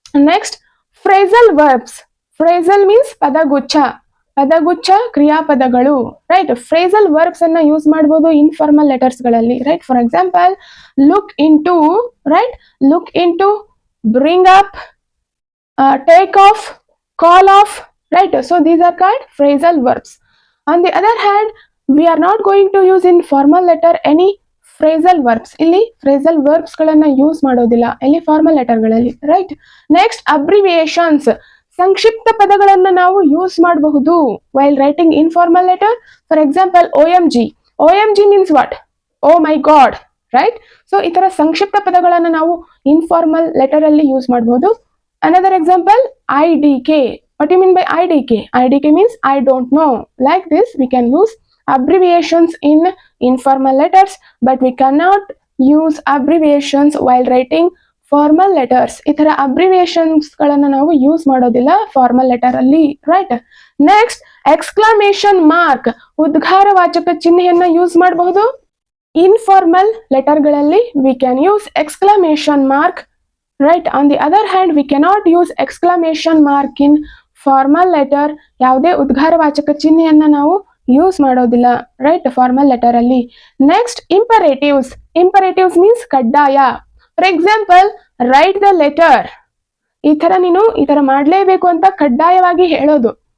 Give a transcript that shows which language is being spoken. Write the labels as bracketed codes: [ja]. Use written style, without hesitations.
[kn] Next, phrasal verbs. Phrasal means ಪದಗುಚ್ಛ. ಪದಗುಚ್ಛ ಕ್ರಿಯಾಪದಗಳು, right. Phrasal verbs ಅನ್ನ use ಮಾಡಬಹುದು ಇನ್ಫಾರ್ಮಲ್ ಲೆಟರ್ಸ್ ಗಳಲ್ಲಿ, right. [en] For example, look into, right. Look into, bring up, take off, call off, right. So these are called phrasal verbs. On the other hand, we are not going to use in formal letter any phrasal verbs. [kn] ಇಲ್ಲಿ phrasal verbs ಗಳನ್ನ use ಮಾಡೋದಿಲ್ಲ ಇಲ್ಲಿ formal letter ಗಳಲ್ಲಿ, right. Next, ಅಬ್ರಿವಿಯೇಷನ್ಸ್. ಸಂಕ್ಷಿಪ್ತ ಪದಗಳನ್ನ ನಾವು use ಮಾಡಬಹುದು [en] While writing informal letter. For example, OMG. OMG means what? Oh my God, right. [kn] So ಈ ತರ ಸಂಕ್ಷಿಪ್ತ ಪದಗಳನ್ನ ನಾವು ಇನ್ಫಾರ್ಮಲ್ ಲೆಟರ್ ಅಲ್ಲಿ ಯೂಸ್ ಮಾಡಬಹುದು. [en] Another example, IDK. What do you mean by IDK? IDK means I don't know. Like this, we can use abbreviations in informal letters, but we cannot use abbreviations while writing formal letters. [kn] ಈ ತರ abbreviations ಗಳನ್ನ ನಾವು use ಮಾಡೋದಿಲ್ಲ formal letter ಅಲ್ಲಿ, right. Next, exclamation mark. ಉದ್ಗಾರವಾಚಕ ಚಿಹ್ನೆಯನ್ನ use ಮಾಡಬಹುದು informal letter ಗಳಲ್ಲಿ. [en] we can use exclamation mark, right. On the other hand, we cannot use exclamation mark in formal letter. [kn] ಯಾವುದೇ ಉದ್ಗಾರವಾಚಕ ಚಿಹ್ನೆಯನ್ನ ನಾವು ಯೂಸ್ ಮಾಡೋದಿಲ್ಲ, ರೈಟ್, ಫಾರ್ಮಲ್ ಲೆಟರ್ ಅಲ್ಲಿ. [en] Next, imperatives. Imperatives means ಕಡ್ಡಾಯ. For example, write the letter. [kn] ಈ ತರ ನೀನು ಈ ತರ ಮಾಡ್ಲೇಬೇಕು ಅಂತ ಕಡ್ಡಾಯವಾಗಿ ಹೇಳೋದು.